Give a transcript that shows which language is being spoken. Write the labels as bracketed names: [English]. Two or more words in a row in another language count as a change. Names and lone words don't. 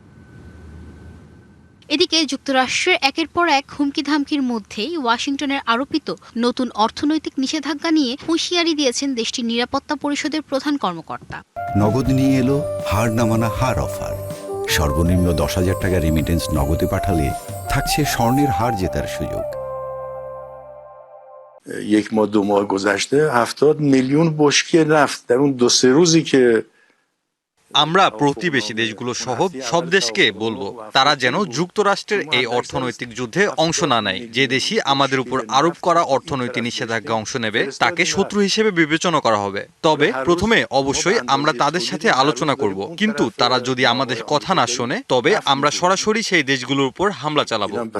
[Bangla] এদিকে যুক্তরাষ্ট্রের একের পর এক হুমকি ধামকির মধ্যেই ওয়াশিংটনের আরোপিত নতুন অর্থনৈতিক নিষেধাজ্ঞা নিয়ে হুঁশিয়ারি দিয়েছেন দেশটির নিরাপত্তা পরিষদের প্রধান কর্মকর্তা। নগদ নিয়ে এলো হার না মানা হার অফার। সর্বনিম্ন 10,000 টাকা রেমিটেন্স নগদে পাঠালে থাকছে স্বর্ণের হার জেতার সুযোগ। [Persian] یک ماه دو ماه گذشته 70 میلیون بشکه نفت در اون دو سه روزی که [Bangla] আমরা প্রতিবেশী দেশগুলো সহ সব দেশকে বলবো তারা যেন যুক্তরাষ্ট্রের এই অর্থনৈতিক যুদ্ধে অংশ না নেয়। যে দেশই আমাদের উপর আরোপ করা অর্থনৈতিক নিষেধাজ্ঞা অংশ নেবে তাকে শত্রু হিসেবে বিবেচনা করা হবে। তবে প্রথমে অবশ্যই আমরা তাদের সাথে আলোচনা করব, কিন্তু তারা যদি আমাদের কথা না শোনে তবে আমরা সরাসরি সেই দেশগুলোর উপর হামলা চালাবো।